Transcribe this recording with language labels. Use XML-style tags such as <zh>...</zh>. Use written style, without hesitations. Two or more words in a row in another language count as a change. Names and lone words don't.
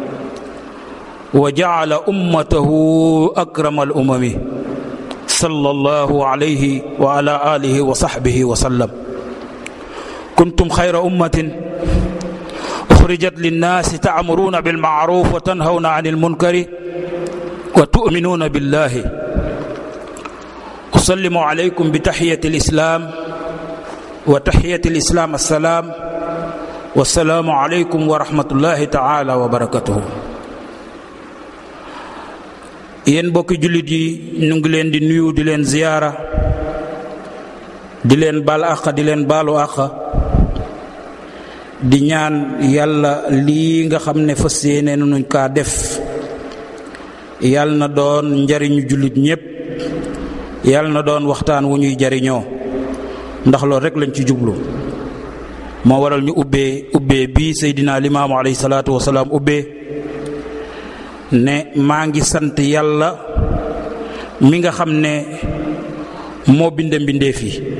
<ar>وجعل أمته أكرم الأمم صلى الله عليه وعلى آله وصحبه وسلم كنتم خير أمة أخرجت للناس تأمرون بالمعروف وتنهون عن المنكر وتؤمنون بالله أسلم عليكم بتحية الإسلام وتحية الإسلام السلام والسلام عليكم ورحمة الله تعالى وبركاته</ar> <wo>yéen bokki jullit yi ñu ngi leen di nuyu di leen ziyaara di leen baal àq di leen baalu àq di ñaan yàlla lii nga xam ne fas yéene nuñ kaa def yàlla na doon njariñu jullit ñépp yàlla na doon waxtaan wu ñuy jariñoo ndax loolu rek lañ ci jublu moo waral ñu ubbee bii Seydina Limaamu</wo> <ar>عليه الصلاة والسلام</ar> <wo>ne maa ngi sant yàlla mi nga xam ne moo binde mbindeef yi</wo>